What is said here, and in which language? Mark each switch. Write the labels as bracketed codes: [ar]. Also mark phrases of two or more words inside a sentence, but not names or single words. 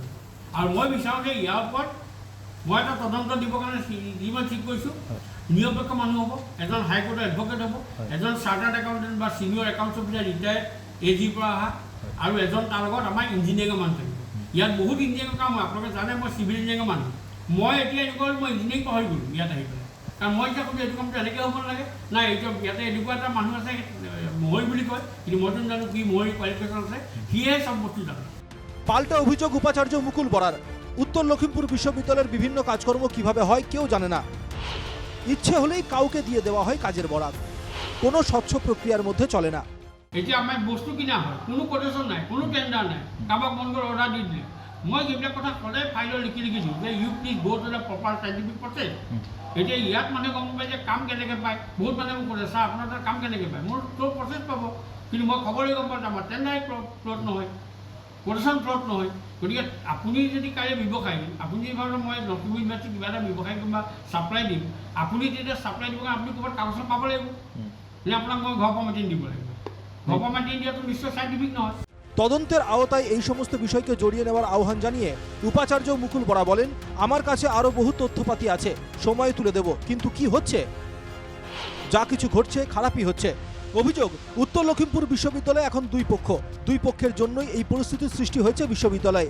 [as] আৰু মই বিচাৰোঁ যে ইয়াৰ ওপৰত মই এটা তদন্ত দিবৰ কাৰণে যিমান ঠিক কৰিছোঁ, নিৰপেক্ষ মানুহ হ'ব, এজন [en] High Court advocate [as] হ'ব, এজন [en] chartered accountant [as] বা [en] senior accounts officer retired [as] AGৰ পৰা অহা, আৰু এজন তাৰ লগত আমাৰ ইঞ্জিনিয়াৰিঙৰ মানুহ থাকিব। ইয়াত বহুত ইঞ্জিনিয়াৰিঙৰ কাম হয়, আপোনালোকে জানে মই [en] civil engineering [as] মানুহ। মই এতিয়া এনেকুৱা মই ইঞ্জিনিয়াৰিং পাহৰি গ'লোঁ ইয়াত আহি পেলাই, কাৰণ মই এতিয়া কৈছোঁ এইটো কামটো এনেকৈ হ'ব নালাগে। নাই, এতিয়া ইয়াতে এনেকুৱা এটা মানুহ আছে মহৰি বুলি কয়, কিন্তু মইতো জানো কি মহৰি কোৱালিফিকেশ্যন আছে, সিহে চব বস্তু জানে। [bn] পাল্টা অভিযোগ উপাচার্য মুকুল বরার। উত্তর লখিমপুর বিশ্ববিদ্যালয়ের বিভিন্ন কাজকর্ম কিভাবে হয় কেউ জানে না। ইচ্ছে হলেই কাউকে দিয়ে দেওয়া হয় কাজের বরাত। কোনো স্বচ্ছ প্রক্রিয়ার মধ্যে চলে না। [as] এতিয়া আমাৰ বস্তু কিনা হয়, কোনো কোটেশ্যন নাই, কোনো টেণ্ডাৰ নাই, কাৰোবাক মন কৰি অৰ্ডাৰ দি দিলে। মই সেইবিলাক কথা সদায় ফাইলত লিখি দিওঁ যে [en] you please go to the proper scientific process. [as] এতিয়া ইয়াত মানুহে গম পায় যে কাম কেনেকৈ পায়। বহুত মানুহে মোক ক'লে, ছাৰ আপোনাৰ তাত কাম কেনেকৈ পায়? মোৰ চব প্ৰচেছ পাব, কিন্তু মই খবৰেই গম পাওঁ যে আমাৰ টেণ্ডাৰে প্লট নহয়, কোটেশ্যন প্লট নহয়। গতিকে আপুনি যদি কালি ব্যৱসায়ী, আপুনি বাৰু মই নতুন ইউনিভাৰ্চিটি কিবা এটা ব্যৱসায় কিবা ছাপ্লাই দিম, আপুনি যেতিয়া ছাপ্লাই দিব আপুনি ক'ৰবাত কাগজ পাব লাগিব, নে আপোনাক মই ঘৰ পৰা মাতি দিব লাগিব? [bn] তদন্তের আওতায় এই সমস্ত বিষয়কে জড়িয়ে নেওয়ার আহ্বান জানিয়ে উপাচার্য মুকুল বরা বলেন, আমার কাছে আরো বহু তথ্যপাতি আছে, সময় তুলে দেব, কিন্তু কি হচ্ছে? যা কিছু ঘটছে খারাপই হচ্ছে। অভিযোগ, উত্তর লখিমপুর বিশ্ববিদ্যালয়ে এখন দুই পক্ষের জন্যই এই পরিস্থিতির সৃষ্টি হয়েছে বিশ্ববিদ্যালয়ে।